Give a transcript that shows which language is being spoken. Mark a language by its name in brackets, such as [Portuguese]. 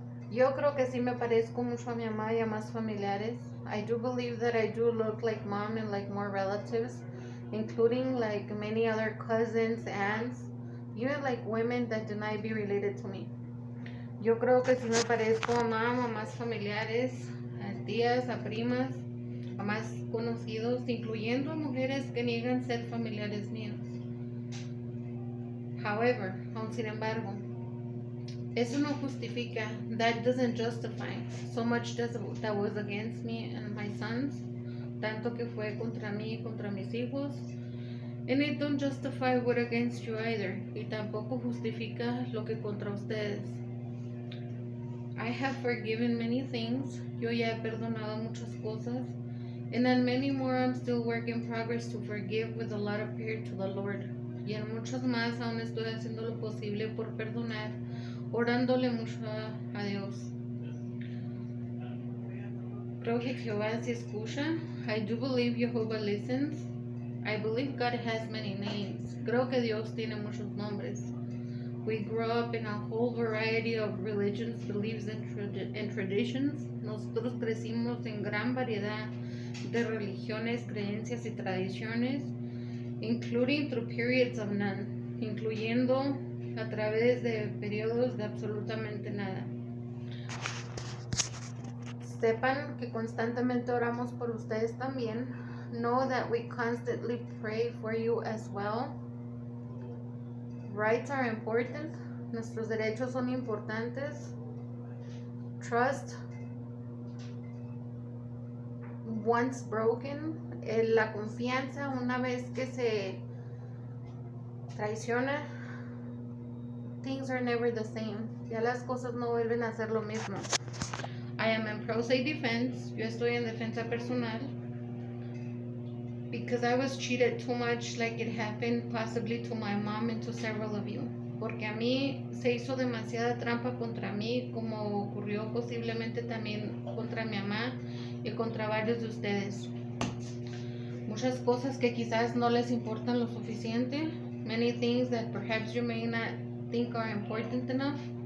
[Spanish] Yo creo que sí me parezco mucho a mi mamá y a más familiares. [English] I do believe that I do look like mom and like more relatives, including like many other cousins, aunts, even like women that deny be related to me. [Spanish] Yo creo que sí me parezco a mamá, a más familiares, a tías, a primas, a más conocidos, incluyendo a mujeres que niegan ser familiares míos. However, aun sin embargo, eso no justifica, [English] that doesn't justify so much that was against me and my sons, [Spanish] tanto que fue contra mí y contra mis hijos. [English] And it don't justify what against you either, [Spanish] y tampoco justifica lo que contra ustedes. [English] I have forgiven many things, [Spanish] yo ya he perdonado muchas cosas, [English] and on many more I'm still work in progress to forgive with a lot of fear to the Lord. [Spanish] Y en muchos más aún estoy haciendo lo posible por perdonar, orándole mucho a Dios. Creo que Jehová sí escucha. [English] I do believe Jehovah listens. I believe God has many names. [Spanish] Creo que Dios tiene muchos nombres. [English] We grow up in a whole variety of religions, beliefs, and traditions. [Spanish] Nosotros crecimos en gran variedad de religiones, creencias y tradiciones, [English] including through periods of none, [Spanish] incluyendo a través de periodos de absolutamente nada. Sepan que constantemente oramos por ustedes también. [English] Know that we constantly pray for you as well. Rights are important. [Spanish] Nuestros derechos son importantes. [English] Trust, once broken, [Spanish] la confianza una vez que se traiciona, [English] things are never the same. [Spanish] Ya las cosas no vuelven a ser lo mismo. [English] I am in pro se defense. [Spanish] Yo estoy en defensa personal. [English] Because I was cheated too much, like it happened possibly to my mom and to several of you. [Spanish] Porque a mí se hizo demasiada trampa contra mí, como ocurrió posiblemente también contra mi mamá y contra varios de ustedes. Muchas cosas que quizás no les importan lo suficiente. [English] Many things that perhaps you may not think are important enough.